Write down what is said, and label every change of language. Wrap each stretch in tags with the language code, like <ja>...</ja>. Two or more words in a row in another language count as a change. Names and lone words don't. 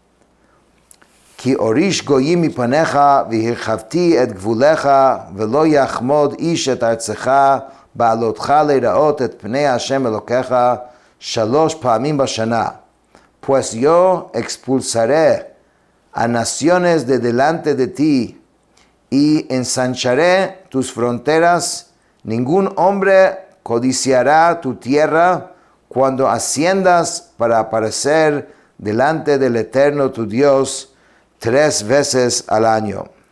<he>כי אוריש גוים מפניך והרחבתי את גבולך ולא יחמד איש את ארצך בעלתך לראות את פני השם אלקיך 3 פעמים בשנה.</he> <es>Pues yo expulsaré a naciones de delante de ti y ensancharé tus fronteras. Ningún hombre codiciará tu tierra cuando asciendas para aparecer delante del Eterno tu Dios 3 veces al año.</es>